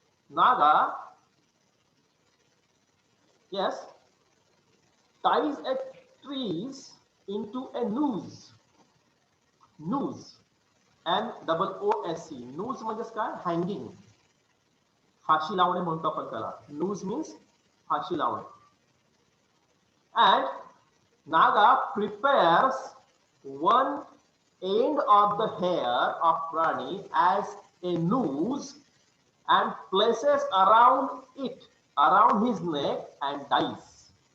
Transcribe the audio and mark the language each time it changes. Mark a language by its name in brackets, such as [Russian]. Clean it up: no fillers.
[English] Naga, yes, ties a trees into a noose. Noose, N-O-O-S-E. [Marathi] Noose म्हणजे काय? Hanging, फाशी लावणे म्हणतो आपण त्याला. नूज मीन्स फाशी लावणे. [English] And Naga prepares one end of the hair of Rani as a noose and places around his neck and dies.